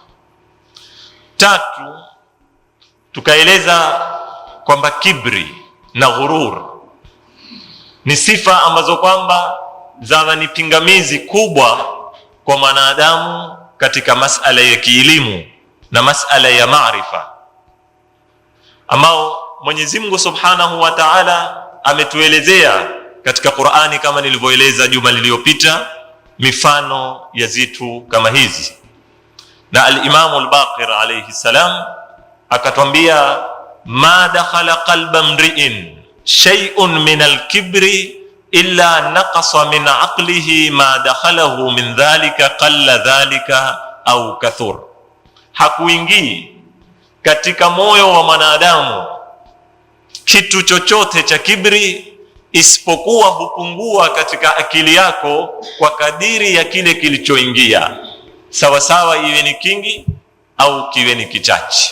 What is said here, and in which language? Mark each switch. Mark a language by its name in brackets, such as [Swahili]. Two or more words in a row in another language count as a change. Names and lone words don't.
[Swahili] Tatu, tukaeleza kwamba kibri na ghurur ni sifa ambazo kwamba zawa ni pingamizi kubwa kwa mwanadamu katika masala ya kielimu na masala ya maarifa, ambao Mwenyezi Mungu [Arabic] سبحانه وتعالى [Swahili] ametuelezea katika Qur'ani, kama nilivyoeleza juma lililopita, mifano ya zitu kama hizi. [Arabic] Na al-Imam al-Baqir عليه السلام akatwambia: ما دخل قلب امرئ شيء من الكبر إلا نقص من عقله ما دخله من ذلك قل ذلك أو كثر. [Swahili] Hakuingii katika moyo wa mwanadamu kitu chochote cha kibri isipokuwa hupungua katika akili yako kwa kadiri ya kile kilichoingia, sawa sawa iwe ni kingi au kiwe ni kichache.